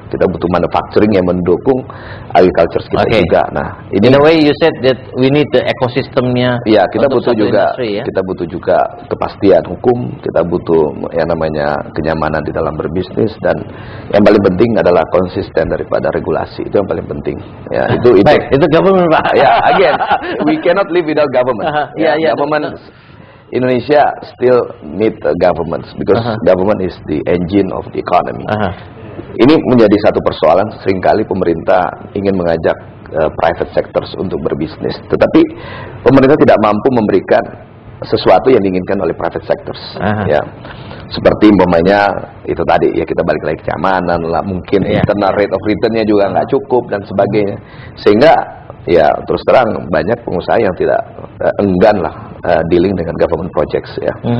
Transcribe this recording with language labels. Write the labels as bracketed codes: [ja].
[id] Kita butuh manufacturing yang mendukung agriculture kita juga. Nah, ini [en] in a way you said that we need the ekosistemnya. [id] Ya, kita butuh juga industry, ya? kita butuh juga kepastian hukum, kita butuh yang namanya kenyamanan di dalam berbisnis, dan yang paling penting adalah konsisten daripada regulasi. Itu yang paling penting. Ya, itu baik, itu government, Pak. [en] Ya, again, we cannot live without government. Government Indonesia still need governments because government is the engine of the economy. [id] Ini menjadi satu persoalan, seringkali pemerintah ingin mengajak private sectors untuk berbisnis, tetapi pemerintah tidak mampu memberikan sesuatu yang diinginkan oleh private sectors. Ya, seperti umpamanya itu tadi ya, kita balik lagi keamanan lah, mungkin [en] internal rate of return-nya [id] juga nggak cukup dan sebagainya, sehingga ya terus terang banyak pengusaha yang tidak enggan lah [en] dealing [id] dengan [en] government projects [id] ya.